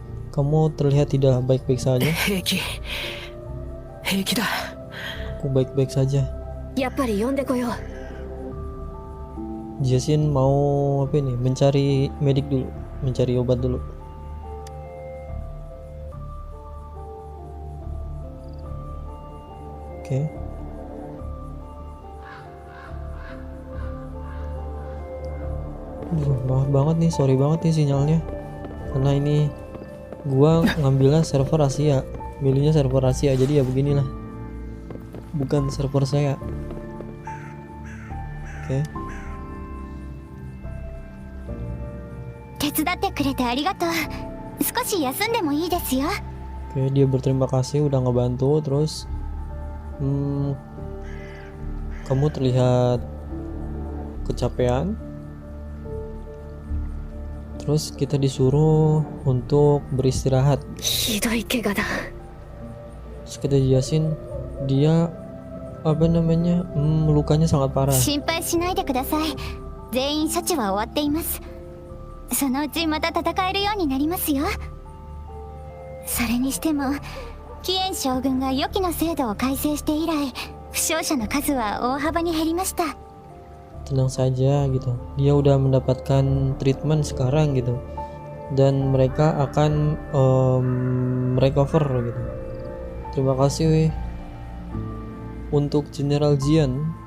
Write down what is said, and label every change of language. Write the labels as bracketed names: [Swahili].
[Indonesian] Kamu terlihat tidak baik-baik saja. [Japanese] 平気。平気だ。 [Indonesian] Aku baik-baik saja. [Japanese] やっぱり呼んでこよう。 [Indonesian] Jasin mau apa ini? Mencari medik dulu, mencari obat dulu. Oke. Maaf banget nih, sorry banget nih sinyalnya. Karena ini gua ngambilnya server Asia, milihnya server Asia, jadi ya beginilah. Bukan server saya. Oke. [Japanese] 手伝ってくれてありがとう。少し休んでもいいですよ。 [Indonesian] Oke, dia berterima kasih udah ngebantu. Terus kamu terlihat kecapean. Terus kita disuruh untuk beristirahat. [Japanese] ひどい怪我だ。 [Indonesian] Terus kita jelasin dia apa namanya lukanya sangat parah. [Japanese] 心配しないでください。全員処置は終わっています。そのうちまた戦えるようになりますよ。それにしてもキエン将軍が予期の制度を改正して以来、負傷者の数は大幅に減りました。 [Indonesian] Tenang saja gitu, dia udah mendapatkan treatment sekarang gitu, dan mereka akan recover gitu. Terima kasih untuk General Jian.